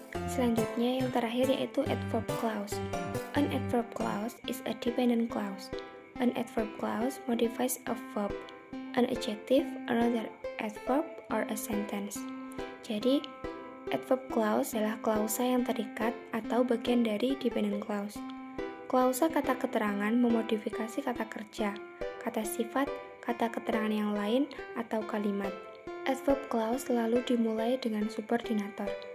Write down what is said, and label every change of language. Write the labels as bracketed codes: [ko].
[id] Selanjutnya yang terakhir yaitu adverb clause. [en] An adverb clause is a dependent clause. An adverb clause modifies a verb, an adjective, another adverb, or a sentence. [id] Jadi, adverb clause adalah klausa yang terikat atau bagian dari dependent clause. Klausa kata keterangan memodifikasi kata kerja, kata sifat, kata keterangan yang lain, atau kalimat. Adverb clause selalu dimulai dengan subordinator.